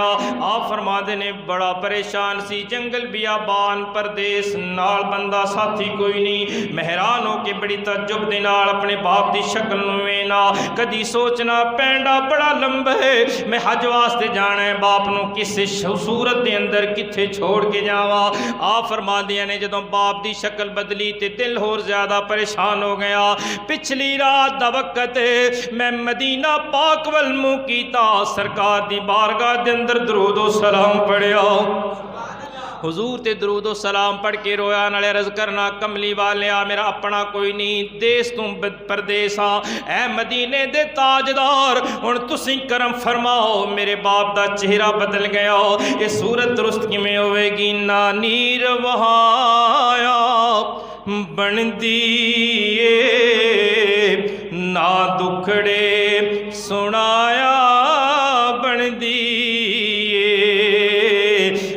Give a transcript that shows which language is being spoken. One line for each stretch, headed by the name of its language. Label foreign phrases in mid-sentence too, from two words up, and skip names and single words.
Punjabi: آپ فرما دے نے بڑا پریشان سی، جنگل بیابان پردیس نال بندہ ساتھی کوئی نہیں، میں حیران ہو کے بڑی تعجب دے نال اپنے باپ دی شکل نوں وینا، کدی سوچنا پینڈا بڑا لمبا ہے، میں حج واسطے جانا ہے، باپ نوں کس صورت دے اندر کتھے چھوڑ کے جاواں۔ آپ فرما دے نے جدوں باپ دی شکل بدلی تے دل ہور زیادہ پریشان ہو گیا، پچھلی رات دا وقت میں مدینہ پاک ول منہ کیتا، سرکار دی بارگاہ دے اندر درود و سلام پڑھیا، حضور تے درود و سلام پڑھ کے رویا، نالے عرض کرنا کملی والیا میرا اپنا کوئی نہیں، دیس توں پردیس ہاں. اے مدینے دے تاجدار ہن تسیں کرم فرماؤ، میرے باپ دا چہرہ بدل گیا، ایہ صورت درست کویں ہووے گی? نا نیر وہایا بندی اے، نا دکھڑے سنایا بندی اے.